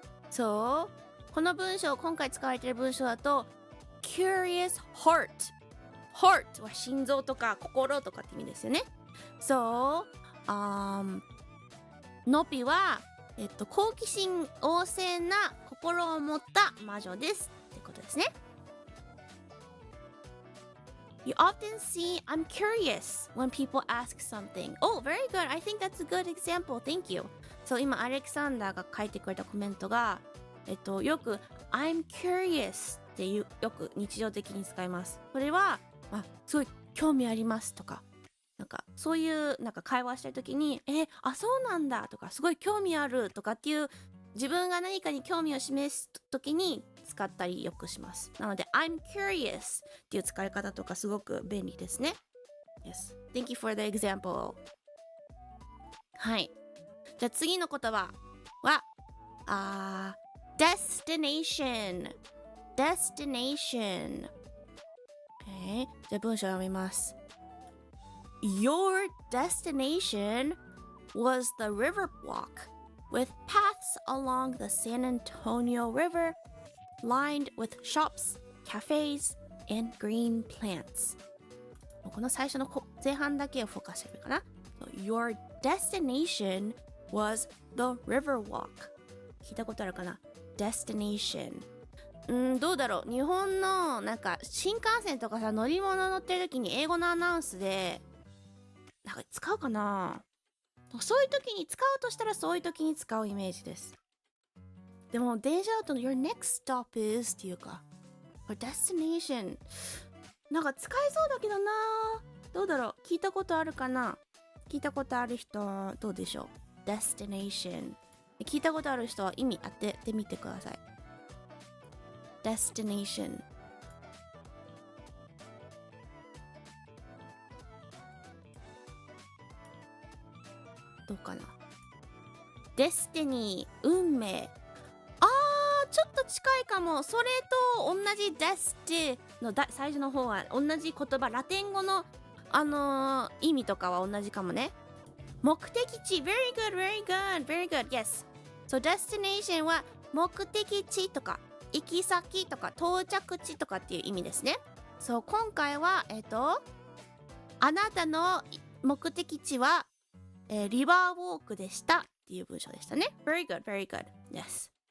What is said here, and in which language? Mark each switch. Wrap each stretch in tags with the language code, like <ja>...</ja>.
<ja>そう、この文章、今回使われている文章だと Curious Heart Heart は心臓とか心とかって意味ですよね。そう、ノピは、好奇心旺盛な心を持った魔女ですってことですね。</ja> <en>You often see I'm curious when people ask something. Oh, very good. I think that's a good example. Thank you.</en> <ja>そう、今アレクサンダーが書いてくれたコメントが、よく</ja> <en>I'm curious</en> <ja>ってよく日常的に使います。これは、すごい興味ありますとか、なんかそういうなんか会話したいときに、あ、そうなんだとか、すごい興味あるとかっていう、自分が何かに興味を示すときに使ったりよくします。なので</ja> <en>I'm curious</en> <ja>っていう使い方とかすごく便利ですね。</ja> <en>Yes. Thank you for the example.</en> <ja>はい。じゃあ次の言葉は、destination。</ja> <en>destination。 Okay.</en> <ja>じゃあ文章を読みます。</ja> <en>Your destination was the Riverwalk, with paths along the San Antonio River, lined with shops, cafes, and green plants.</en> <ja>この最初の前半だけをフォーカスしてるかな。</ja> <en>Your destination was the Riverwalk.</en> <ja>聞いたことあるかな？Destination。どうだろう、日本のなんか新幹線とかさ、乗り物乗ってる時に英語のアナウンスでなんか使うかな。そういう時に使うとしたらそういう時に使うイメージです。でも電車だと</ja> <en>Your next stop is</en> <ja>っていうか</ja> <en>Your destination</en> <ja>なんか使えそうだけどな。どうだろう、聞いたことあるかな。聞いたことある人どうでしょう。 destination 聞いたことある人は意味当ててみてください。 destination。どうかな。destiny 運命。ちょっと近いかも。それと同じ destiny の最初の方は同じ言葉、ラテン語の意味とかは同じかもね。目的地。</ja> <en>very good very good very good yes。</en> <ja>So destination は目的地とか行き先とか到着地とかっていう意味ですね。そう、今回はあなたの目的地は、リバーウォークでしたっていう文章でしたね。</ja> <en>very good very good yes。</en>